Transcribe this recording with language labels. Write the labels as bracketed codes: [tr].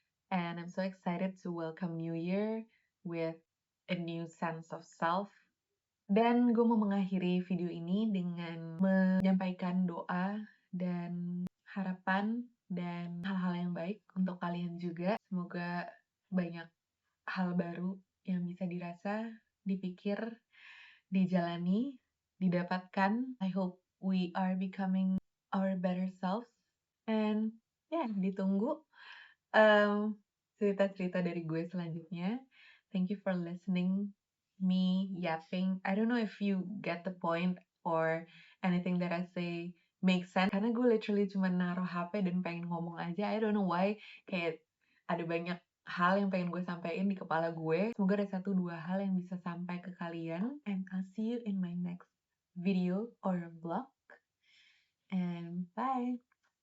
[en] And I'm so excited to welcome New Year with a new sense of self. [id] Dan gue mau mengakhiri video ini dengan menyampaikan doa dan harapan dan hal-hal yang baik untuk kalian juga. Semoga banyak hal baru yang bisa dirasa, dipikir, dijalani, didapatkan. [en] I hope we are becoming our better selves. [id] And ditunggu cerita-cerita dari gue selanjutnya. [en] Thank you for listening me yapping. I don't know if you get the point or anything that I say makes sense. [id] Karena gue literally cuma naruh HP dan pengen ngomong aja. [en] I don't know why. [id] Kayak ada banyak hal yang pengen gue sampaikan di kepala gue. Semoga ada 1-2 hal yang bisa sampai ke kalian. [en] And I'll see you in my next video or vlog. And bye!